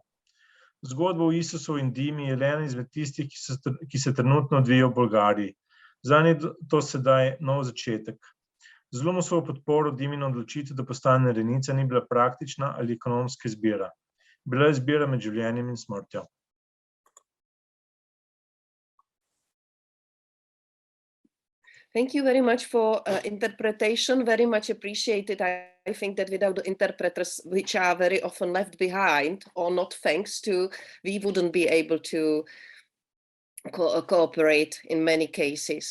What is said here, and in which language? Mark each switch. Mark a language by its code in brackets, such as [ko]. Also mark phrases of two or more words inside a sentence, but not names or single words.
[sl] Zgodba o Isusu in Dimi je ena izmed tistih, ki se trenutno odvija v Bolgariji. Zanj je to sedaj nov začetek. Z Lumusovo podporo Dimina odločitev, da postane rejnica, ni bila praktična ali ekonomska izbira. Bila je izbira med življenjem in smrtjo. [en] Thank you very much for interpretation, very much appreciated. I think that without the interpreters, which are very often left behind or not thanks to, we wouldn't be able to cooperate in many cases.